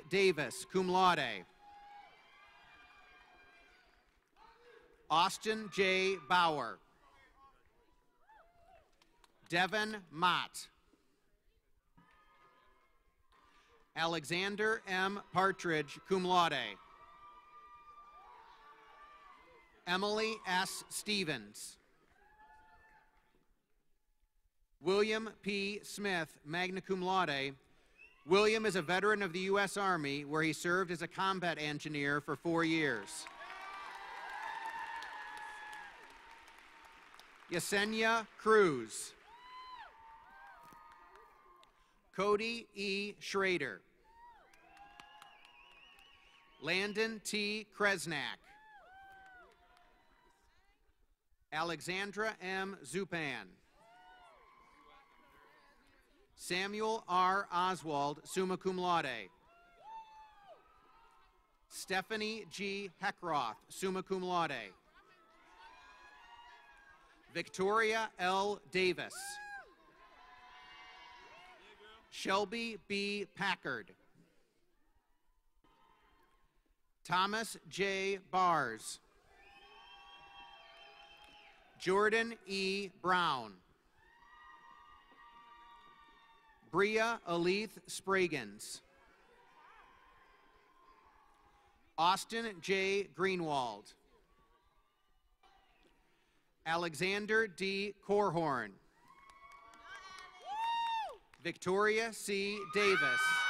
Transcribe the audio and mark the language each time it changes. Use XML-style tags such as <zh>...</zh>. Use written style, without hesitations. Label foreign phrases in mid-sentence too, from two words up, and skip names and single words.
<en>Davis,</en> <la>cum laude.</la> <en>Austin J. Bauer. Devin Mott. Alexander M. Partridge,</en> <la>cum laude.</la> <en>Emily S. Stevens. William P. Smith,</en> <la>magna cum laude.</la> <en>William is a veteran of the U.S. Army, where he served as a combat engineer for 4 years. Yesenia Cruz. Cody E. Schrader. Landon T. Kresnak. Alexandra M. Zupan. Samuel R. Oswald,</en> <la>summa cum laude.</la> <en>Stephanie G. Heckroth,</en> <la>summa cum laude.</la> <en>Victoria L. Davis. Shelby B. Packard. Thomas J. Bars. Jordan E. Brown. Bria Aleth Spragans. Austin J. Greenwald. Alexander D. Corhorn. Victoria C. Davis.</en>